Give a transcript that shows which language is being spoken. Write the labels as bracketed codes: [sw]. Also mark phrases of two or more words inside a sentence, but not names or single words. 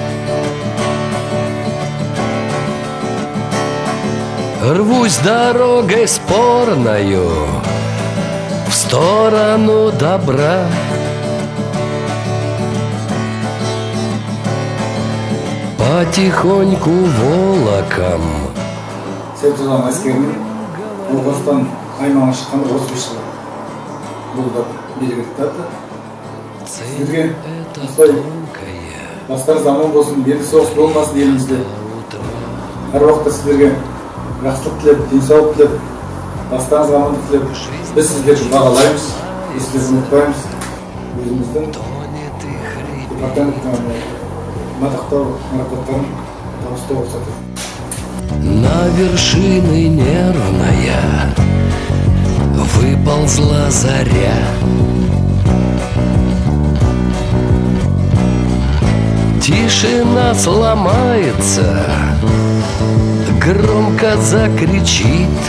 [ru] Рвусь дорогой спорною в сторону добра. Потихоньку волоком. [kk] Сен тұрған әскерінің Ауғанстан аймағына шыққанда 35 жыл болды белгілі кітапты. Сіздерге осылай бастарыңыз аман болсын, енді соғыс болмасын елімізде. Әр уақытта сіздерге жақсылық тілеп, денсаулық тілеп, бастарыңызға амандық тілеп, біз сіздерді бағалаймыз, сіздерді ұмытпаймыз. Өзіміздің департаменттің мадақтау марапаттарын табыстау рұқсат. [ru] На вершины нервная выползла заря. Тишина сломается, громко закричит.